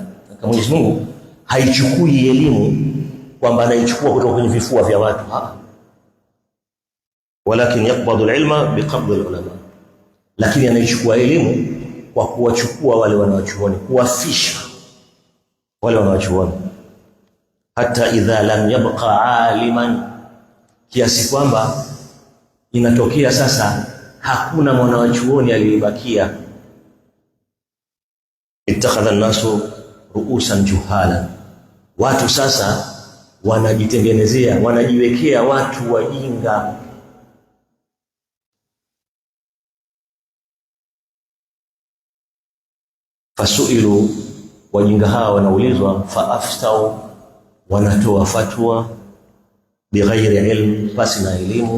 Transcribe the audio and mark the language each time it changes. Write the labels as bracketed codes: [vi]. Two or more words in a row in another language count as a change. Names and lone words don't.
[sw] Kama Mwenyezi Mungu haichukui elimu kwamba anaichukua kutoka kwenye vifua vya watu, [ar] ولكن يقبض العلم بقبض العلماء, [sw] lakini anaichukua elimu kwa kuwachukua wale wanaochuoni, kuwafisha wale wanaochuoni, [ar] حتى إذا لم يبق عالما, [sw] kiasi kwamba inatokea sasa hakuna mwanachuoni aliyebakia. [ar] اتخذ الناس رؤوسا جهالا, [sw] watu sasa wanajitengenezea, wanajiwekea watu wajinga. Fasuilu, wajinga hawa wanaulizwa, faaftau, wanatoa fatwa, [ar] بغير علم, [sw] basi na elimu.